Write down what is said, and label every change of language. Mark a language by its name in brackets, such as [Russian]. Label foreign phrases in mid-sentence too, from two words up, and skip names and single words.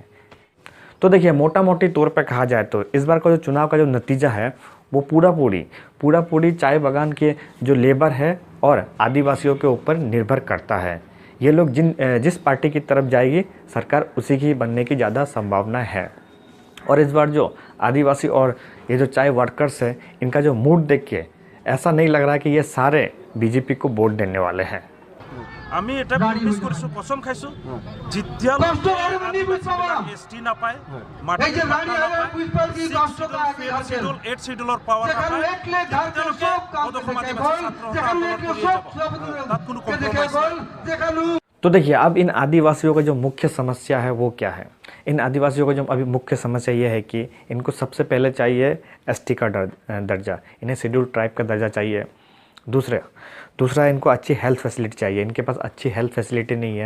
[Hindi] तो देखिए, मोटा मोटी तौर पर कहा जाए तो इस बार का जो चुनाव का जो नतीजा है वो पूरा पूरी चाय बागान के जो लेबर है और आदिवासियों के ऊपर निर्भर करता है। ये लोग जिस पार्टी की तरफ जाएगी सरकार उसी की बनने की ज़्यादा संभावना है। और इस बार जो आदिवासी और ये जो चाय वर्कर्स है, इनका जो मूड देख के ऐसा नहीं लग रहा है कि ये सारे बीजेपी को वोट देने वाले हैं। [Assamese] আমি এটা প্রমিস কৰিছো, কসম খাইছো, যেতিয়ালৈকে এসটি নাপায়, মাটি [English] eight schedule [Assamese] পাৱাৰ নাপায়, তেতিয়ালৈকে অদখল আদিবাসী ছাত্ৰসকল আন্দোলন কৰি যাব। তাত কোনো কম্প্ৰমাইজ নাই। [Hindi] तो देखिए, अब इन आदिवासियों का जो मुख्य समस्या है वो क्या है। इन आदिवासियों का जो अभी मुख्य समस्या ये है कि इनको सबसे पहले चाहिए एसटी का दर्जा, इन्हें [English] schedule tribe [Hindi] का दर्जा चाहिए। दूसरा इनको अच्छी [English] health facility [Hindi] चाहिए। इनके पास अच्छी [English] health facility [Hindi] नहीं है।